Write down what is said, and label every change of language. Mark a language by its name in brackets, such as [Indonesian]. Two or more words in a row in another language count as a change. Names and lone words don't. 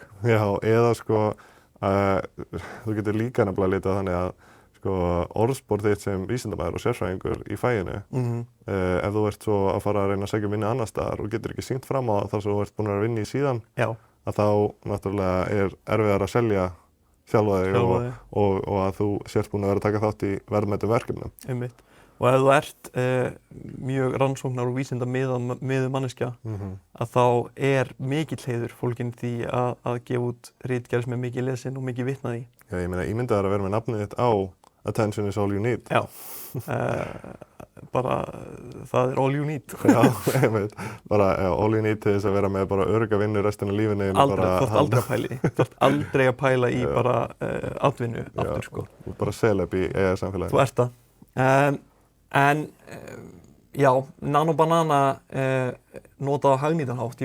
[Icelandic] Já, eða sko, þú getur líka nefnilega litið þannig að orðspor þitt sem vísindamaður og sérfræðingur í faginu ef þú ert svo að fara að reyna að segja vinna annars staðar og getur ekki sýnt fram á þar sem þú ert búin að vinna í síðan að þá náttúrulega er erfiðar að selja sjálfa þig og að þú sért búin að vera að taka þátt í verðmætum verkefnum. Einmitt. Og ef þú ert mjög rannsóknar og vísindamiðuð manneskja að þá er mikill heiður fólginn því að gefa út ritgerð sem er mikið lesin og mikið vitnað í. Já, ég meina ímyndaður að vera með nafnið þitt á Attention is all you need. Já, bara það er [English] all you need. [Icelandic] Já, ég veit, bara [English] all you need [Icelandic] til þess að vera með bara örugga vinnu restina af lífinu. Þú ert aldrei að pæla í bara atvinnu aftur, sko. Þú ert bara celeb í samfélaginu. Þú ert það. En já, Nano Banana notað á hagnýtan hátt.